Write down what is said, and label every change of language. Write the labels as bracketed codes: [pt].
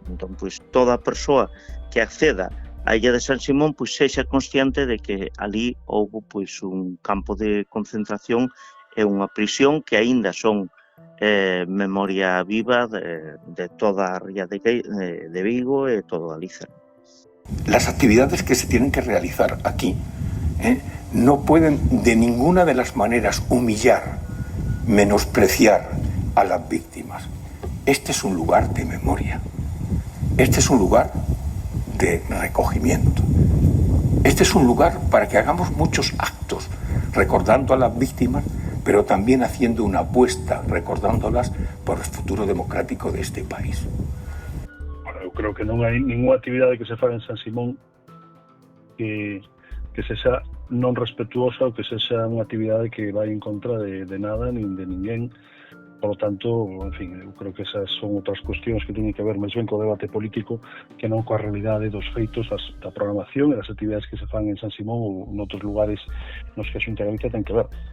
[gl] Entón, pois toda a persoa que acceda á illa de San Simón pois sexa consciente de que ali houbo pois un campo de concentración e unha prisión que aínda son memoria viva de toda a ría de Vigo e todo Galicia. [es] Las actividades que se tienen que realizar aquí no pueden de ninguna de las maneras humillar, menospreciar a las víctimas. Este es un lugar de memoria. Este es un lugar de recogimiento. Este es un lugar para que hagamos muchos actos recordando a las víctimas, pero también haciendo una apuesta, recordándolas por el futuro democrático de este país. [gl] Bueno, eu creo que non hai ninguna actividade que se faga en San Simón que sexa non respetuosa ou que sexa unha actividade que vai en contra de nada nin de ninguén. Por lo tanto, en fin, eu creo que esas son outras cuestións que teñen que ver máis ben co debate político que non coa realidade dos feitos da programación e das actividades que se fan en San Simón ou noutros lugares nos que a Xunta de Galicia ten que ver.